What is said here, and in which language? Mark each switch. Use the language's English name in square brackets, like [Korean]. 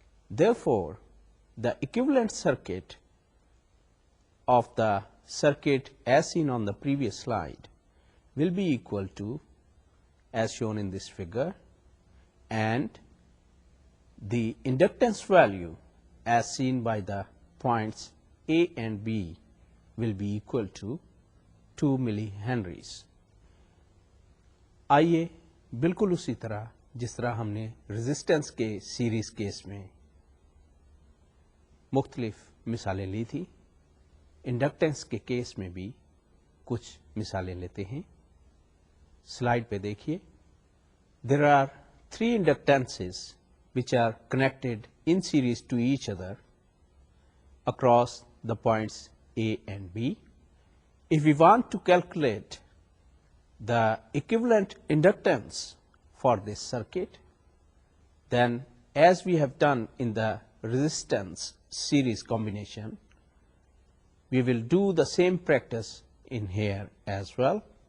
[English] Therefore, the equivalent circuit of the circuit as seen on the previous slide will be equal to, as shown in this figure, and the inductance value as seen by the points A and B will be equal to 2 millihenries. [Hindi] आइए बिल्कुल उसी तरह जिस तरह हमने resistance के series case में मुख्तलिफ मिसालें ली थी, इंडक्टेंस के केस में भी कुछ मिसालें लेते हैं. स्लाइड पे देखिए. [English] There are 3 inductances which are connected in series to each other across the points A and B. If we want to calculate the equivalent inductance for this circuit, then as we have done in the resistance series combination, we will do the same practice in here as well.